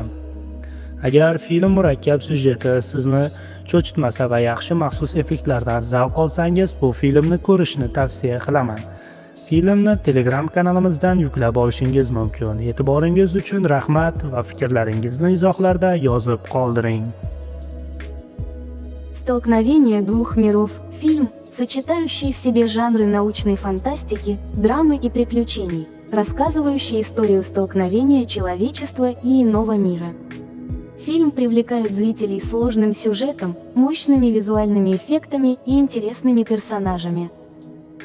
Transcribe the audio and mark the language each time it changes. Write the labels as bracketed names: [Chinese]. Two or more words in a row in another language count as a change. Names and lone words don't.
[Uzbek] Agar film murakkab syujeti sizni cho'chitmasa va yaxshi maxsus effektlardan zavq olsangiz, bu filmni ko'rishni tavsiya qilaman. Filmni Telegram kanalimizdan yuklab olishingiz mumkin. E'tiboringiz uchun rahmat va fikrlaringizni izohlarda yozib qoldiring. [Russian] Столкновение двух миров. Фильм, сочетающий в себе жанры научной фантастики, драмы и приключений, рассказывающий историю столкновения человечества и иного мира. Фильм привлекает зрителей сложным сюжетом, мощными визуальными эффектами и интересными персонажами.